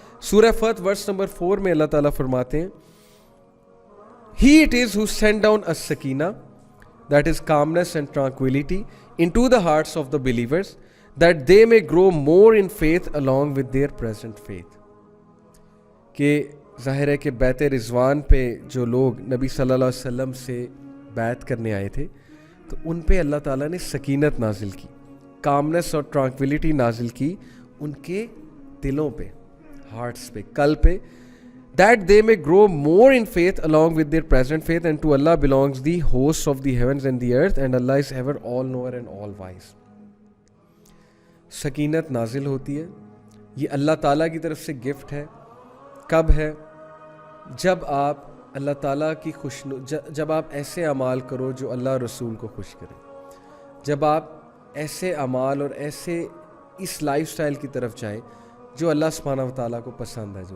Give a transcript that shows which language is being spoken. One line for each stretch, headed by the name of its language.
Urdu: سورہ فتح verse number 4 میں اللہ تعالیٰ فرماتے ہیں
English: He it is who sent down a sakina, that is calmness and tranquility, into the hearts of the believers, that they may grow more in faith along with their present faith.
Urdu: کہ ظاہر ہے کہ بیت رضوان پہ جو لوگ نبی صلی اللہ علیہ وسلم سے بیعت کرنے آئے تھے، تو ان پہ اللہ تعالیٰ نے سکینت نازل کی، کامنس اور ٹرانکویلٹی نازل کی ان کے دلوں پہ، ہارٹس پہ، قلب پہ.
English: That they may grow more in faith along with their present faith, and to Allah belongs the hosts of the heavens and the earth, and Allah is ever all knower and all wise.
Urdu: سکینت نازل ہوتی ہے، یہ اللہ تعالیٰ کی طرف سے gift ہے. کب ہے؟ جب آپ اللہ تعالیٰ کی جب آپ ایسے اعمال کرو جو اللہ رسول کو خوش کرے، جب آپ ایسے اعمال اور ایسے اس لائف سٹائل کی طرف جائیں جو اللہ سبحانہ و تعالیٰ کو پسند ہے.